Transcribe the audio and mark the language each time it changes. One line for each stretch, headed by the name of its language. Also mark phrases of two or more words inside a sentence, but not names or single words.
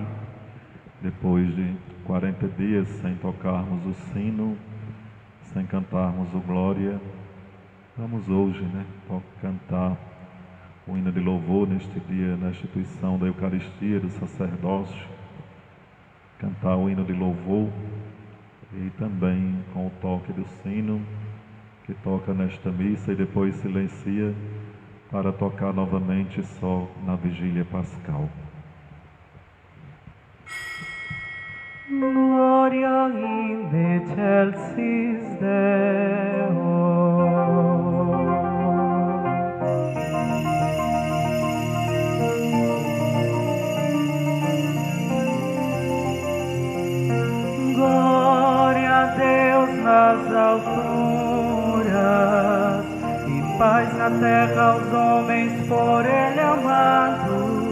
Portuguese: Depois de 40 dias sem tocarmos o sino, sem cantarmos o Glória, vamos hoje, cantar o hino de louvor neste dia, na instituição da Eucaristia, do sacerdócio, cantar o hino de louvor e também com o toque do sino, que toca nesta missa e depois silencia para tocar novamente só na vigília pascal.
Latin: Gloria in excelsis Deo.
Portuguese: Glória a Deus nas alturas e paz na terra aos homens por Ele amado.